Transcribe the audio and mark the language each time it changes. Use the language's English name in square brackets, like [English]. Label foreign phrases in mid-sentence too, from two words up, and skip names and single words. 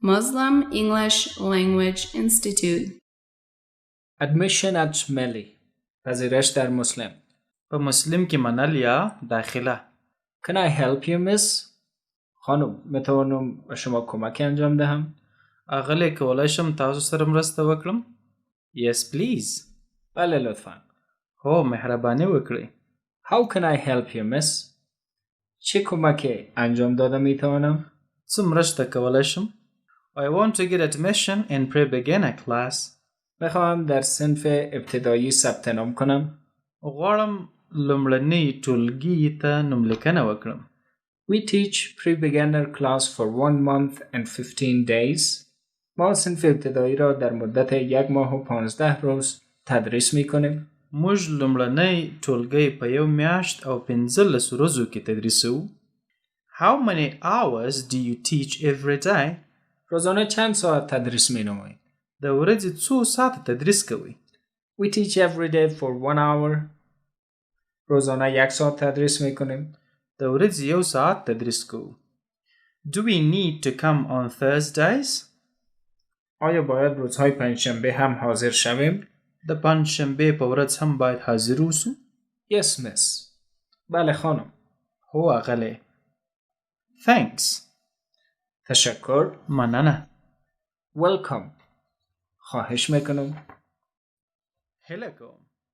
[English] Muslim English Language Institute. Admission at Melli. [Persian] پذیرش در مسلم. [Pashto] په مسلم کې منل یا داخله. [English] Can I help you, miss? [Persian] خانم، میتوانم به شما کمک انجام دهم؟ [Pashto] اغلی کولای شم تاسو سره مرسته وکړم؟ [English] Yes, please. [Persian] بله لطفاً. [Pashto] هو مهرباني وکړئ. [English] How can I help you, miss? [Persian] چه کمک انجام داده میتوانم؟ [Pashto] څه مرسته کولای شم؟ [English] I want to get admission in pre-beginner class. [Persian] میخواهم در صنف ابتدایی ثبت نام کنم. [Pashto] غواړم لومړنۍ ټولګي ته نوملیکنه وکړم. [English] We teach pre-beginner class for 1 month and 15 days. [Persian] ما صنف ابتدایی را در مدت 1 ماه و 15 روز تدریس میکنیم. [Pashto] موږ لومړنۍ ټولګي په 1 میاشت او 15 ورځو کې تدریسوو. [English] How many hours do you teach every day? [Persian] روزانه چند ساعت تدریس مینمایید؟ [Pashto] د ورځې څو ساعت تدریس کوئ؟ [English] We teach every day for 1 hour. [Persian] روزانه 1 ساعت تدریس میکنیم. [Pashto] د ورځې 1 ساعت تدریس کوو. [English] Do we need to come on Thursdays? [Persian] آیا باید روزهای پنجشنبه هم حاضر شویم؟ [Pashto] د پنجشنبه په ورځ هم باید حاضر اوسو؟ [English] Yes, miss. [Persian] بله خانم. [Pashto] هو اغلی. Thanks. [Persian] تشکر. [Pashto] مننه. [Persian] Welcome. خواهش میکنم. [Pashto] هله کوم.